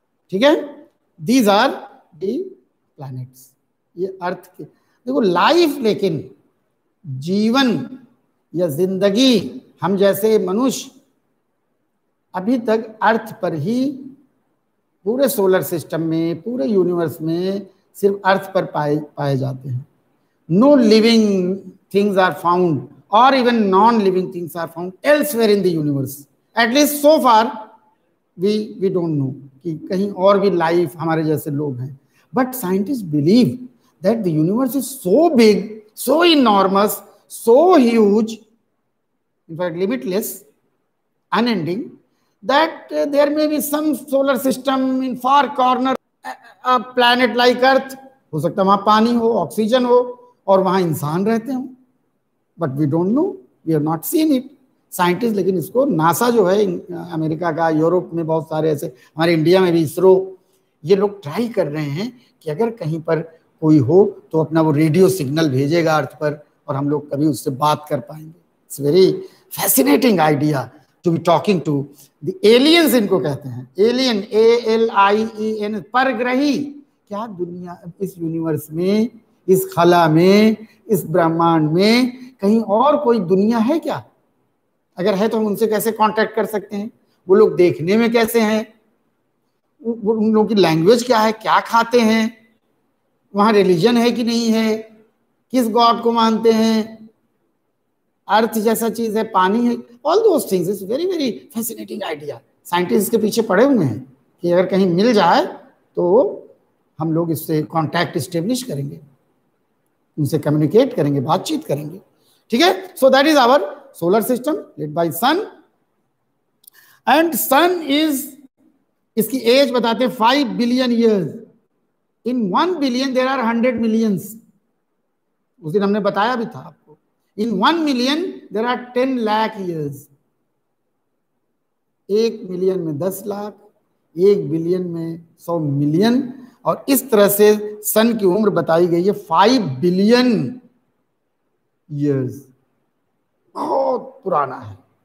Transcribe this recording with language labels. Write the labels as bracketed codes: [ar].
[hi] ठीक है, [en] these are the planets. [hi] ये अर्थ के देखो लाइफ, लेकिन जीवन या जिंदगी हम जैसे मनुष्य अभी तक अर्थ पर ही, पूरे सोलर सिस्टम में, पूरे यूनिवर्स में सिर्फ अर्थ पर पाए जाते हैं। [en] No living things are found और even non living things are found elsewhere in the universe. At least so far we don't know [hi] कि कहीं और भी लाइफ हमारे जैसे लोग हैं। [en] But scientist believe that the universe is so big, so enormous, so huge, in fact limitless, unending, that there may be some solar system in far corner, a planet like earth. [hi] हो सकता है वहां पानी हो, oxygen हो और वहां इंसान रहते हो, [en] But we don't know, we have not seen it. [hi] Scientist, लेकिन इसको नासा जो है अमेरिका का, यूरोप में बहुत सारे ऐसे, हमारे इंडिया में भी इसरो, ये लोग ट्राई कर रहे हैं कि अगर कहीं पर कोई हो तो अपना वो रेडियो सिग्नल भेजेगा अर्थ पर और हम लोग कभी उससे बात कर पाएंगे। [en] it's very fascinating idea to be talking to the aliens, [hi] इनको कहते हैं [en] alien, ALIEN, [hi] परग्रही। क्या दुनिया, इस यूनिवर्स में, इस खला में, इस ब्रह्मांड में कहीं और कोई दुनिया है क्या? अगर है तो हम उनसे कैसे कांटेक्ट कर सकते हैं? वो लोग देखने में कैसे हैं? उन लोगों की लैंग्वेज क्या है? क्या खाते हैं? वहां रिलीजन है कि नहीं है? किस गॉड को मानते हैं? अर्थ जैसा चीज है, पानी है, [en] All those things. Is very very fascinating idea. [hi] Scientist के पीछे पड़े हुए हैं कि अगर कहीं मिल जाए तो हम लोग इससे कांटेक्ट स्टेब्लिश करेंगे, उनसे कम्युनिकेट करेंगे, बातचीत करेंगे। [en] ठीक है, so that is our solar system led by sun. And sun is, [hi] इसकी एज बताते हैं [en] 5 billion years. In 1 billion there are 100 millions. [hi] उस दिन हमने बताया भी था आपको। [en] In 1 million there are 10 lakh years. [hi] 1 million में 10 लाख, 1 बिलियन में 100 मिलियन, और इस तरह से सन की उम्र बताई गई है 5 बिलियन ईयर्स। बहुत पुराना है।